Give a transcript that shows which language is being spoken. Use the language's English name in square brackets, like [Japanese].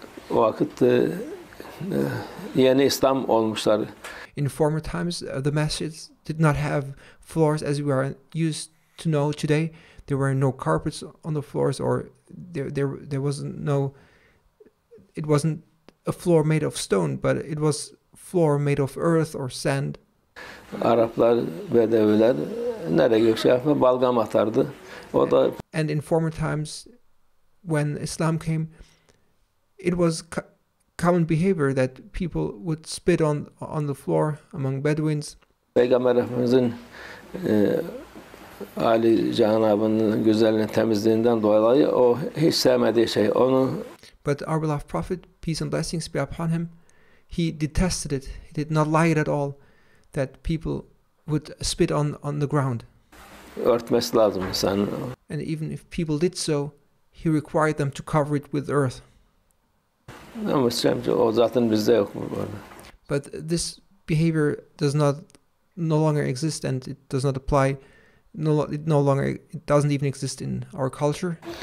[Turkish] O vakit yeni İslam olmuşlar. [English] In former times, the masjids did not have floors as we are used to know today. There were no carpets on the floors, or there wasn't no. It wasn't a floor made of stone, but it was floor made of earth or sand. [Turkish] Araplar, Bedeviler nereye balgam atardı. O da. [English] And in former times, when Islam came, it was common behavior that people would spit on the floor among Bedouins. [Turkish] Peygamber Efendimiz'in Ali Cenab'ın güzelliğini, temizliğinden dolayı o hiç sevmediği şey. [English] But our beloved Prophet, peace and blessings be upon him, he detested it. He did not like it at all that people would spit on the ground. [Turkish] Örtmesi lazım insan. [English] And even if people did so, he required them to cover it with earth. [Turkish] Ama o zaten bizde yok bu arada. [English] But this behavior no longer exist, and it does not apply. It doesn't even exist in our culture.